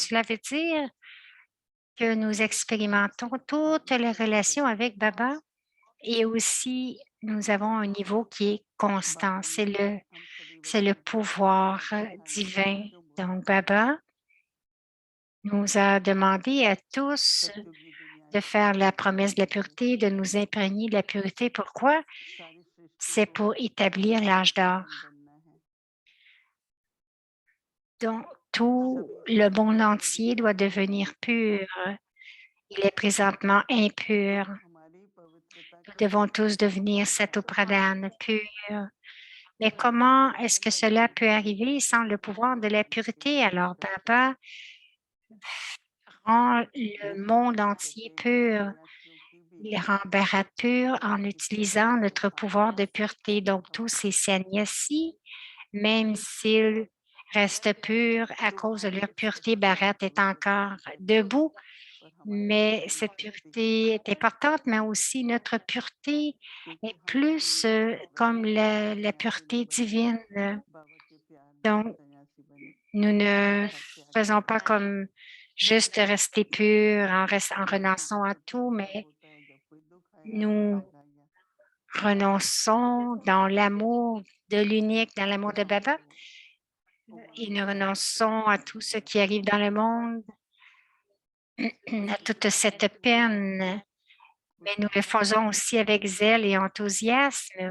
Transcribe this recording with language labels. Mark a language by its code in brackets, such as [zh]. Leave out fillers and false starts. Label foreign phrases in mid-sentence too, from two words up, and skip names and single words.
[fr] Cela veut dire que nous expérimentons toutes les relations avec Baba et aussi nous avons un niveau qui est constant. C'est le pouvoir divin. Donc, Baba nous a demandé à tous [hi] सत्युग की दुनिया [fr] de faire la promesse de la pureté, de nous imprégner de la pureté. Pourquoi? [hi] सारी सृष्टि [fr] C'est pour établir l'âge d'or. [hi] बनना है [fr] Donc, tout le monde entier doit devenir pur. Il est présentement impur. [hi] हमारी पवित्रता [fr] Nous [hi] के [fr] devons tous devenir Satopradhan, purs. Mais comment est-ce que cela peut arriver sans le pouvoir de la pureté? Alors, Baba rend le monde entier pur. Il rend Bharat pur en utilisant notre pouvoir de pureté. Donc, tous ces sannyasis, même s'ils restent purs à cause de leur pureté, Bharat est encore debout. Mais cette pureté est importante, mais aussi notre pureté est plus comme la pureté divine. [hi] बाबा के प्यार में [fr] Donc, [hi] सन्यासी बने [fr] nous ne faisons pas comme juste rester purs en renonçant à tout, mais [hi] होता है जब कोई [fr] nous renonçons dans l'amour de l'unique, dans l'amour de Baba, et nous renonçons à tout ce qui arrive dans le monde, à toute cette peine, mais nous le faisons aussi avec zèle et enthousiasme.